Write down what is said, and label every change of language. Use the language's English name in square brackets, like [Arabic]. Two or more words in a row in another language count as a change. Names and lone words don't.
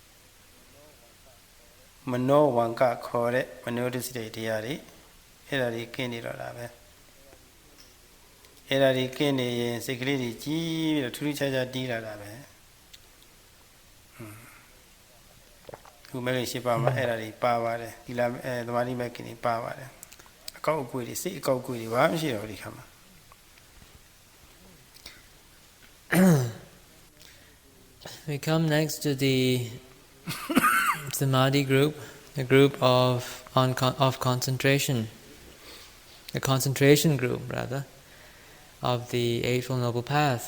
[Burmese] မနောဝံကခေါ်တဲ့မနောဒုစိတတရားတွေအဲ့ဒါတွေကင်းနေတော့တာပဲအဲ့ဒါတွေကင်းနေရင်စိတ်ကလေးတွေကြီးပြီးတော့ထူးထူးခြားခြားတီးလာတာပဲခုမဲ့ရှိပါမှာအဲ့ဒါတွေပါပါတယ်ဒီလာသမာဓိမဲ့ကင်းတွေပါပါတယ်အကောက်အကွေတွေစိတ်အကောက်အကွေတွေဘာမှမရှိတော့ဒီခါမှာ [English] We come next to the Samadhi group, the group of concentration, the concentration group rather, of the Eightfold Noble Path.